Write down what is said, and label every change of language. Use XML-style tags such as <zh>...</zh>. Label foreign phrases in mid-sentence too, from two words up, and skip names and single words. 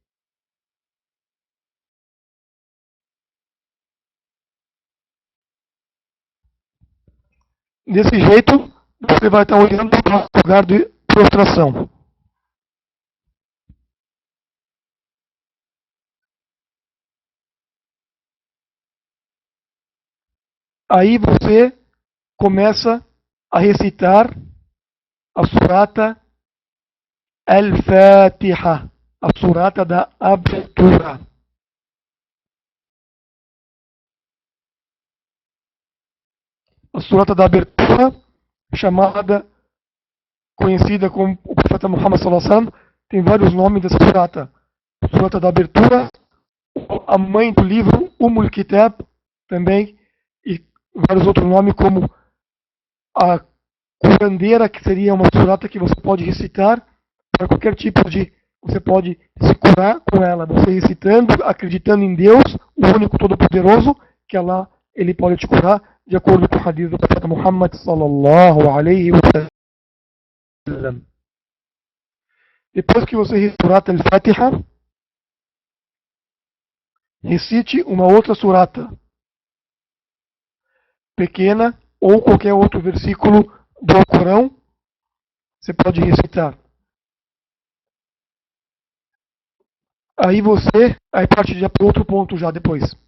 <pt>Desse jeito, você vai estar olhando para o lugar de prostração. Aí você começa a recitar a surata Al-Fatiha, a surata da abertura. A surata da abertura, chamada, conhecida como o profeta Muhammad</pt> <ar>صلى الله عليه وسلم,</ar> <pt>tem vários nomes dessa surata. Surata da abertura, a mãe do livro, Kitab, também, e vários outros nomes como a curandeira, que seria uma surata que você pode recitar para qualquer tipo de... Você pode se curar com ela, você recitando, acreditando em Deus, o único todo-poderoso, que Allah, ele pode te curar, de acordo com o hadith do profeta Muhammad</pt> <ar>صلى الله عليه وسلم.</ar> <pt>Depois que você recitar al-Fatiha, recite uma outra surata pequena ou qualquer outro versículo do Corão, você pode recitar. Aí parte já para outro ponto já depois.</pt>